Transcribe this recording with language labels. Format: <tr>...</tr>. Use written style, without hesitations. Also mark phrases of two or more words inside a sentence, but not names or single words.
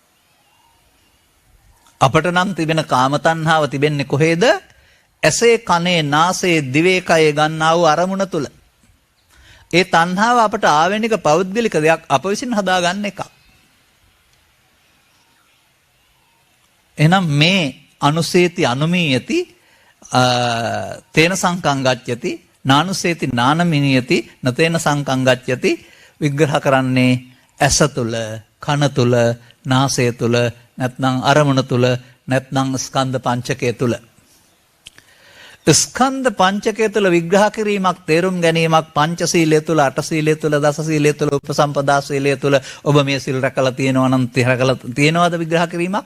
<si>අපට නම් තිබෙන කාම තණ්හාව තිබෙන්නේ කොහේද? ඇසේ, කනේ, නාසයේ, දිවේ, කයේ ගන්නා වූ අරමුණ තුල. ඒ තණ්හාව අපට ආවෙනික පෞද්ගලික දෙයක් අප විසින් හදාගන්න එකක්. එහෙනම් මේ</si> <pi>අනුසේති අනුමීයති තේන සංකං ගච්ඡති නානුසේති නානමිනියති නතේන සංකං ගච්ඡති</pi> <si>විග්‍රහ කරන්නේ ඇස තුල, කන තුල, නාසය තුල, නැත්නම් අරමුණ තුල, නැත්නම් ස්කන්ධ පංචකය තුල. ස්කන්ධ පංචකය තුළ විග්‍රහ කිරීමක් තේරුම් ගැනීමක් පංචශීලය තුළ අටශීලය තුළ දසශීලය තුළ උපසම්පදා ශීලය තුළ ඔබ මේ සිල් රැකලා තියෙනවා නම් රැකලා තියෙනවද විග්‍රහ කිරීමක්?</si>